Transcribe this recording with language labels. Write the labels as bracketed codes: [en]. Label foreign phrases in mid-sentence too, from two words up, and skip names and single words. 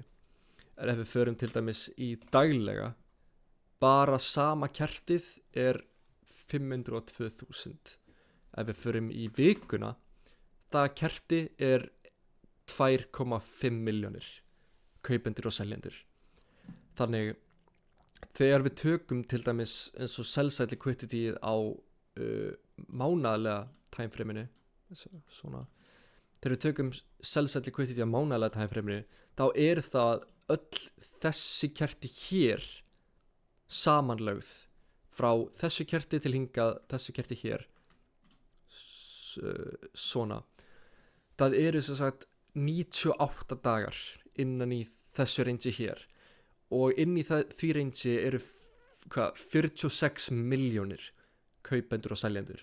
[is] En ef við förum til dæmis í daglega, bara sama kertið er 502.000. Ef við förum í vikuna, það kerti er 2,5 milljónir kaupendur og seljendur. Þannig þegar við tökum til dæmis eins og [en] sell-side liquidity [is] á mánaðarlega timeframeinu, svona, þegar við tökum [en] sell-side liquidity [is] á mánaðarlega timeframeinu, þá er það öll þessi kerti hér samanlögð frá þessu kerti til hingað, þessu kerti hér, svona. Það eru sem sagt 98 dagar innan í þessu range hér og inn í því range eru 46 milljónir kaupendur og seljendur.